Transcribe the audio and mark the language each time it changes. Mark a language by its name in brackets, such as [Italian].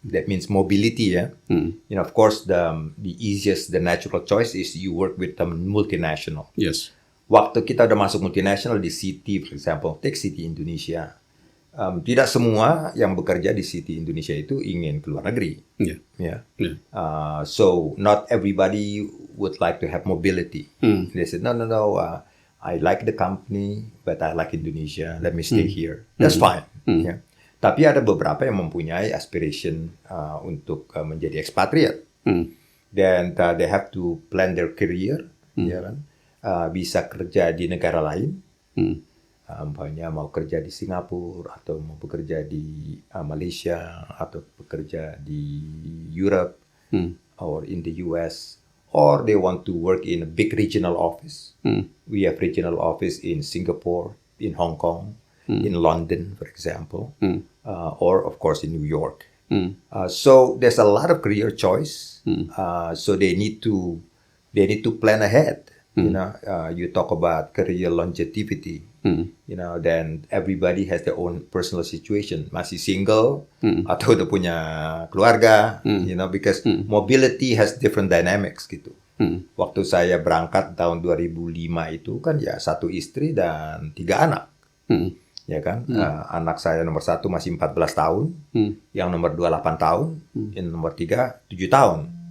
[English] That means mobility, yeah. Of course, the easiest, the natural choice is you work with a multinational. Yes. [Indonesian] Waktu kita udah masuk multinational di Citi, [English] for example, take Citi Indonesia. [Indonesian] Tidak semua yang bekerja di Citi Indonesia itu ingin keluar negeri. [English] Yeah. So not everybody would like to have mobility. They said, no. I like the company, but I like Indonesia. Let me stay here. That's fine. Yeah. [Indonesian] Tapi ada beberapa yang mempunyai aspiration untuk menjadi expatriate. [English] Dan they have to plan their career, [Indonesian] ya kan? Bisa kerja di negara lain, umpamanya mau kerja di Singapura atau mau bekerja di Malaysia atau bekerja di Europe [English] or in the US, or they want to work in a big regional office. We have regional office in Singapore, in Hong Kong, in London, for example, or of course in New York. So there's a lot of career choice. So they need to plan ahead. You talk about career longevity. Then everybody has their own personal situation. [Indonesian] Masih single atau udah punya keluarga. [English] Because mobility has different dynamics [Indonesian] gitu. Waktu saya berangkat tahun 2005 itu kan ya 1 istri dan 3 anak. Ya kan, anak saya nomor 1 masih 14 tahun, yang nomor 2 8 tahun, yang nomor 3 7 tahun.